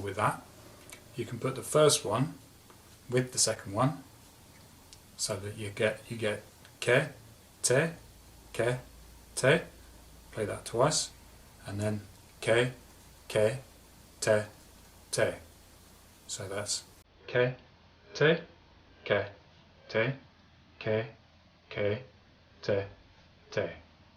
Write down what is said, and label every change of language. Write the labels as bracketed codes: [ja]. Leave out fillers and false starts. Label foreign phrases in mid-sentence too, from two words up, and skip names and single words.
[en] with that, you can put the first one with the second one, so that you get ke, te, ke, te. Play that twice, and then ke, ke, te, te. So that's ke, te, ke, te, ke, ke, te, te.